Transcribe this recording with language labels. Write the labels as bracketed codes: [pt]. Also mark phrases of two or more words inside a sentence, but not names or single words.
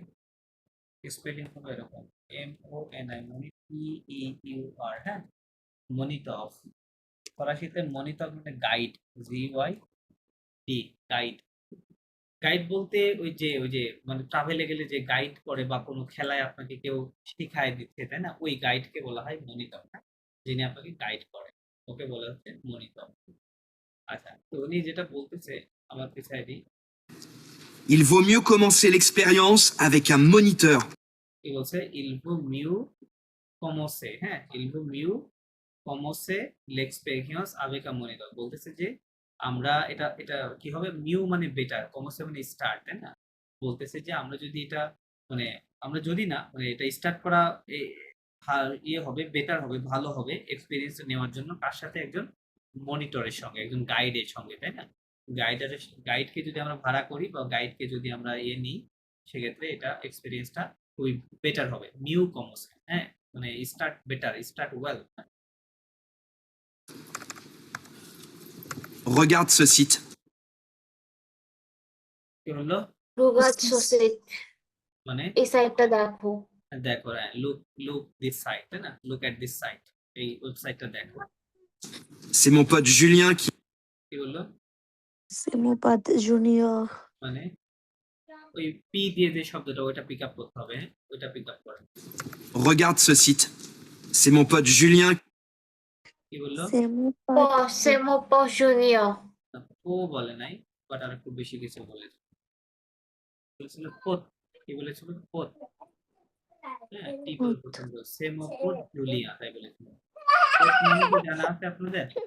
[bn] স্পেলিং হবে এরকম MONI MONITOR হ্যাঁ মনিটর ফরাসিতে মনিটর মানে গাইড GYD গাইড গাইড বলতে ওই যে মানে ট্রাভেলে গেলে যে গাইড করে বা কোনো খেলায় আপনাকে কেউ শিখায় দিচ্ছে তাই না ওই গাইডকে বলা হয় মনিটর হ্যাঁ যিনি আপনাকে গাইড করে ওকে বলা হচ্ছে মনিটর আচ্ছা তো উনি যেটা বলতেছে আমার পিছায় দিই [fr] Il vaut mieux commencer l'expérience avec un moniteur. [bn] কি বলছে [fr] il vaut mieux commencer [bn] হ্যাঁ [fr] il vaut mieux commencer l'expérience avec un moniteur [bn] বলতেছে যে আমরা এটা এটা কি হবে মিউ মানে বেটার কমোসে মানে স্টার্ট তাই না বলতেছে যে আমরা যদি এটা মানে আমরা যদি না মানে এটা স্টার্ট করা ইয়ে হবে বেটার হবে ভালো হবে এক্সপিরিয়েন্স নেওয়ার জন্য তার সাথে একজন মনিটরের সঙ্গে একজন গাইডের সঙ্গে তাই না গাইডকে যদি আমরা ভাড়া করি বা গাইডকে যদি আমরা নিই সেক্ষেত্রে এটা এক্সপিরিয়েন্সটা খুবই বেটার হবে [fr] mieux commencer [bn] হ্যাঁ মানে স্টার্ট [en] better start well [fr] Regarde ce site. [bn] কি হলো গুগল সোসেট মানে এই সাইটটা দেখো। দেখো [en] look this site [bn] তাই না [en] look at this site [bn] এই ওয়েবসাইটটা দেখো [fr] C'est mon pote Julien qui... [bn] কি বললো সেমোপাত জুনিয়র মানে ওই পি দিয়ে যে শব্দটা ওইটা [en] pick up [bn] করতে হবে হ্যাঁ ওইটা [en] pick up [bn] করে [fr] Regarde ce site. C'est mon pote Julien [bn] কি বললো সেমোপ জুনিয়র ও বলে নাই বাট আর একটু বেশি কিছু বলেছে বলেছিল পোত কি বলেছিল পোত হ্যাঁ কি বলছিল সেমোপোট জুলিয়া তাই বলেছিল পোত মানে কি জানা আছে আপনাদের